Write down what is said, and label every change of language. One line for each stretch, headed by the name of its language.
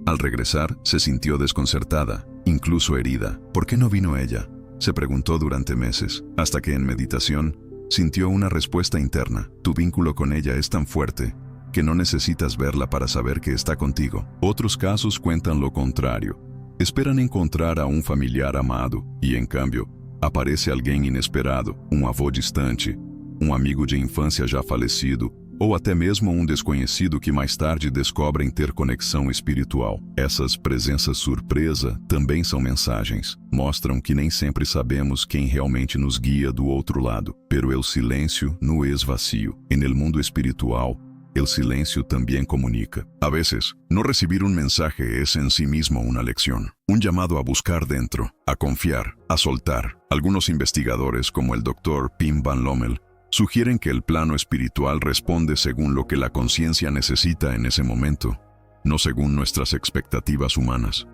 Spanish: Al regresar, se sintió desconcertada, incluso herida. ¿Por qué no vino ella?, se preguntó durante meses, hasta que en meditación sintió una respuesta interna: «Tu vínculo con ella es tan fuerte que no necesitas verla para saber que está contigo. Otros casos cuentan lo contrario. Esperan encontrar a un familiar amado y, en cambio,
Portuguese: aparece alguém inesperado, um avô distante, um amigo de infância já falecido, ou até mesmo um desconhecido que mais tarde descobrem ter conexão espiritual. Essas presenças surpresa também são mensagens. Mostram que nem sempre sabemos quem realmente nos guia do outro lado.
Spanish: Pero el silêncio no es vacío. En el mundo espiritual, el silencio también comunica. A veces, no recibir un mensaje es en sí mismo una lección. Un llamado a buscar dentro, a confiar, a soltar. Algunos investigadores, como el Dr. Pim Van Lommel, sugieren que el plano espiritual responde según lo que la conciencia necesita en ese momento, no según nuestras expectativas humanas.